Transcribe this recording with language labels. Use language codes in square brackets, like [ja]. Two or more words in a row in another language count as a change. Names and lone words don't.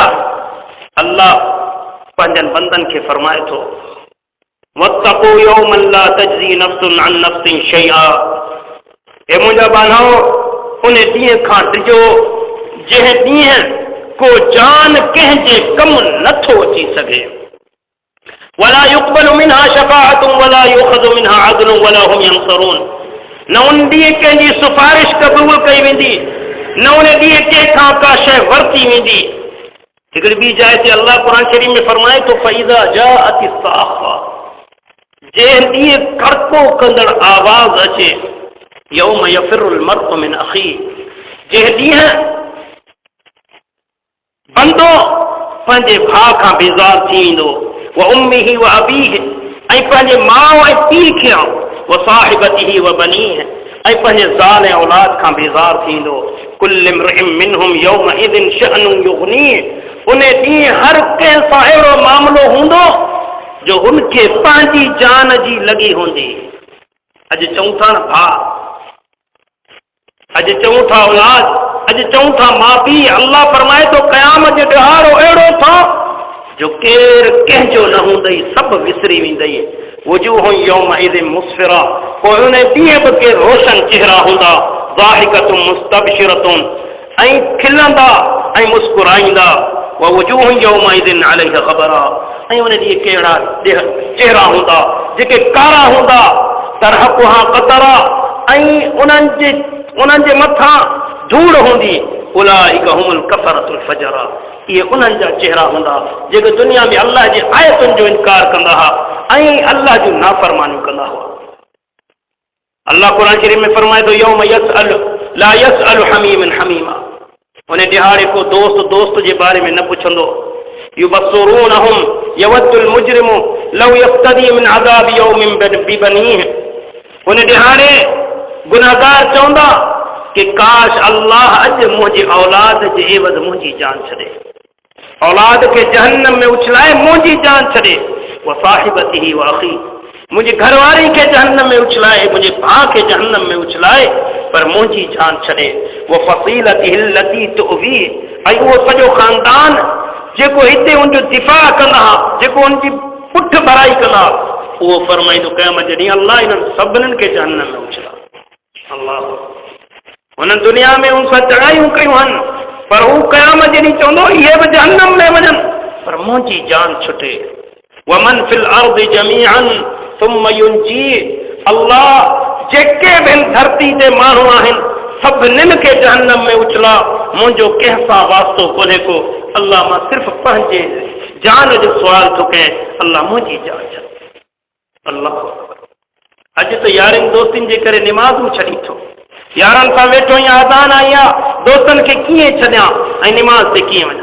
[sd] अल्लाह पंहिंजनि बंदनि खे फरमाए थो [ar] واتقوا يوما لا تجزي نفس عن نفس شيئا, [sd] हे मुंहिंजा बांधव उन ॾींहं खां ॾिजो जंहिं ॾींहं को जान कंहिंजे कम नथो अची सघे। [ar] ولا يقبل منها شفاعة ولا يؤخذ منها عدل ولا هم ينصرون, [sd] न उन ॾींहं कंहिंजी सिफारिश क़बूल कई वेंदी, न उन ॾींहं कंहिंखां का शइ वरिती वेंदी। हिकिड़ी ॿी जाइ ते अल्लाह क़ुर शरीफ़ में फरमाए थो [ar] فإذا جاءت الصاخة, [sd] जंहिं ॾींहं कड़को कंदड़ आवाज़ अचे, [ar] يوم يفر المرء من أخيه, [sd] जंहिं ॾींहं बंदो पंहिंजे भाउ खां बेज़ार थी वेंदो, [ar] وأمه وأبيه, [sd] ऐं पंहिंजे माउ ऐं पीउ खां, [ar] وصاحبته وبنيه, [sd] ऐं पंहिंजे ज़ाल ऐं औलाद खां बेज़ार थींदो। [ar] كل امرئ منهم يومئذ شأن يغنيه, [sd] उन ॾींहुं हर कंहिं सां अहिड़ो मामिलो हूंदो जो उनखे पंहिंजी जान जी लॻी हूंदी। अॼु चऊं था न भाउ, अॼु चऊं था औलाद, अॼु चऊं था माउ पीउ। अल्लाह फरमाए थो क़यामत जो ॾिहाड़ो अहिड़ो था जो केरु कंहिंजो न हूंदई, सभु विसरी वेंदई। [ar] وجوه يومئذ مسفرة, [sd] पोइ उन ॾींहुं बि के रोशन चेहरा हूंदा, [ar] ضاحكة مستبشرة, [sd] ऐं खिलंदा ऐं मुस्कुराईंदा। [ar] ووجوه يومئذ عليها غبرة, [sd] ऐं उन ॾींहुं कहिड़ा चेहरा हूंदा जेके कारा हूंदा, [ar] ترهقها قترة, [sd] ऐं उन्हनि जे मथां धूड़ हूंदी। [ar] أولئك هم الكفرة الفجرة, [sd] इहे उन्हनि जा चेहरा हूंदा जेके दुनिया में अल्लाह जे आयतुनि जो इनकार कंदा हुआ ऐं अल्लाह जूं नाफ़रमानियूं कंदा हुआ। अल्लाह क़ुर शरीफ़ में फरमाए थो [ar] يوم لا يسأل حميم حميما, [sd] उन ॾिहाड़े को दोस्त जे बारे में न पुछंदो। [ar] يبصرونهم يود المجرم لو يفتدي من عذاب يوم ببنيه, [sd] उन ॾिहाड़े गुनाहगार चवंदा कि काश अल्लाह अॼु मुंहिंजी औलाद जे एवज़ मुंहिंजी जान छॾे, औलाद खे जहन्नम में उछलाए मुंहिंजी जान छॾे। [ar] وصاحبته وأخيه, [sd] मुंहिंजी घरवारी खे जहन्नम में उछलाए, मुंहिंजे भाउ खे जहन्नम में उछलाए, पर मुंहिंजी जान छॾे। [ar] وفصيلته التي تؤويه, [sd] ऐं उहो सॼो ख़ानदान जेको हिते उनजो दिफ़ा कंदा, जेको उनजी पुठ भराई कंदा, उहो फरमाईंदो क़यामत जे ॾींहुं अल्लाह इन्हनि सभिनीनि खे जहन्नम में उछला। अल्लाह, उन्हनि दुनिया में उन सां चढ़ाइयूं कयूं आहिनि, पर हू क़यामत जे ॾींहुं चवंदो इहे बि जहन्नम में वञनि, पर मुंहिंजी जान छुटे। [ar] ومن في الأرض جميعا ثم ينجيه, [sd] अल्लाह जेके बि धरती ते माण्हू आहिनि सभिनीनि खे जहन्नम में उछला, मुंहिंजो कंहिं सां वास्तो कोन्हे को। अल्लाह मां सिर्फ़ु पंहिंजे जान जो सुवाल थो कयां, अल्लाह मुंहिंजी जान छॾ। अल्लाह अॼु त यारनि दोस्तनि जे करे निमाज़ूं छॾी थो, यारनि सां वेठो या अज़ान आई आहे, दोस्तनि खे कीअं छॾियां ऐं निमाज़ ते कीअं वञां।